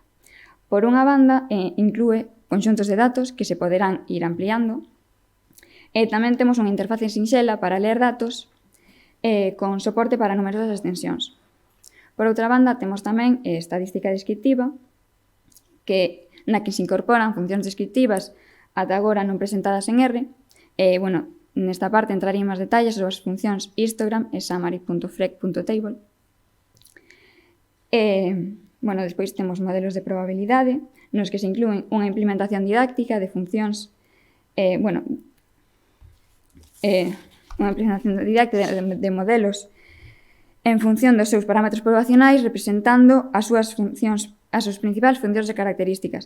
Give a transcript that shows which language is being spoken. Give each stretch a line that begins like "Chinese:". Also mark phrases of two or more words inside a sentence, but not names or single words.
Galician: Por unha banda, inclúe conxuntos de datos que se poderán ir ampliando, e tamén temos unha interface sinxela para ler datos con soporte para numerosas extensións. Por outra banda, temos tamén estadística descriptiva, na que se incorporan funcións descriptivas ata agora non presentadas en R. Nesta parte entraría en máis detalles sobre as funcións histogram e summary.frec.table. Despois temos modelos de probabilidade, nos que se inclúen unha implementación didáctica de funcións, unha implementación didáctica de modelos en función dos seus parámetros poblacionais, representando as súas principais funcións de características.